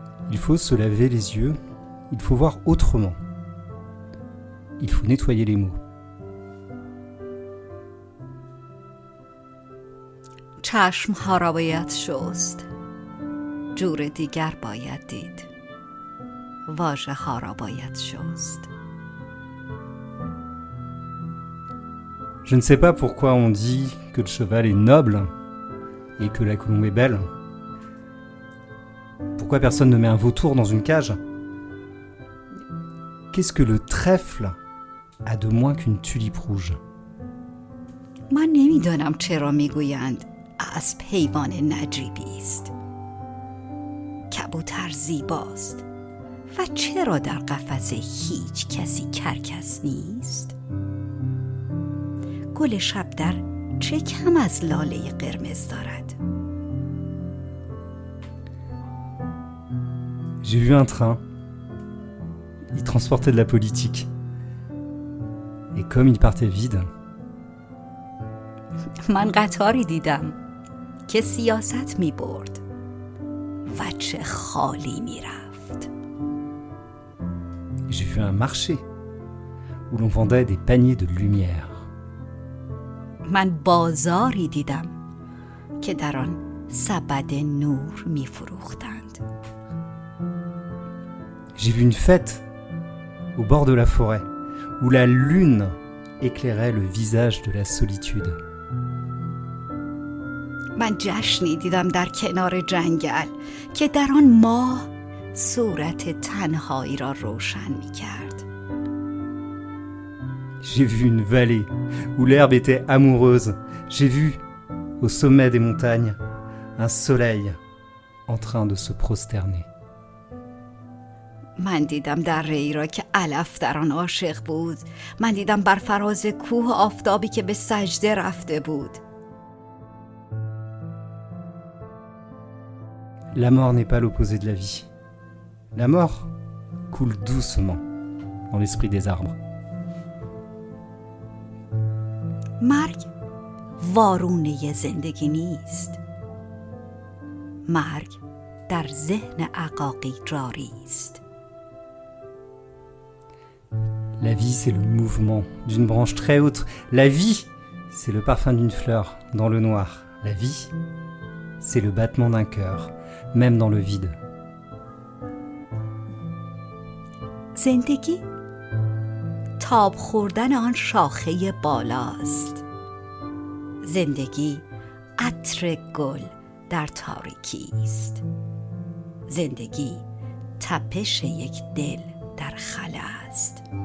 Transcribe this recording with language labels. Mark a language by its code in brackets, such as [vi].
[fr] Il faut se laver les yeux, il faut voir autrement. Il faut nettoyer les mots. [fa] چشم‌ها را باید شست، جور دیگر باید دید، واژه‌ها را باید شست. [fr] Je ne sais pas pourquoi on dit que le cheval est noble et que la colombe est belle. Pourquoi personne ne met un vautour dans une cage ? Qu'est-ce que le trèfle a de moins qu'une tulipe rouge ? [fa] من نمیدانم چرا میگویند اسب حیوان نجیبی است. کبوتر زیباست و چرا در قفس هیچ کسی کرکس نیست؟ گل شبدر چه کم از لاله قرمز دارد؟ [fr] J'ai vu un train. Il transportait de la politique. Et comme il partait vide, [fa] من قطاری دیدم که سیاست می برد و چه خالی می رفت. [fr] j'ai vu un marché où l'on vendait des paniers de lumière. [fa] من بازاری دیدم که در آن سبد نور می فروختند. [fr] J'ai vu une fête au bord de la forêt où la lune éclairait le visage de la solitude. [fa] من جشنی دیدم در کنار جنگل که در آن ماه صورت تنهایی را روشن می کرد. [fr] J'ai vu une vallée où l'herbe était amoureuse. J'ai vu, au sommet des montagnes, un soleil en train de se prosterner. [fa] من دیدم دره‌ای را که علف در آن عاشق بود. من دیدم بر فراز کوه آفتابی که به سجده رفته بود. [fr] La mort n'est pas l'opposé de la vie. La mort coule doucement dans l'esprit des arbres. [fa] مرگ وارونه زندگی نیست. مرگ در ذهن عقاقی جاری است. [fr] La vie, c'est le mouvement d'une branche très haute. La vie, c'est le parfum d'une fleur dans le noir. La vie, c'est le battement d'un cœur, même dans le vide. [fa] زندگی تاب خوردن آن شاخه بالاست. زندگی عطر گل در تاریکی است. زندگی تپش یک دل در خلا است.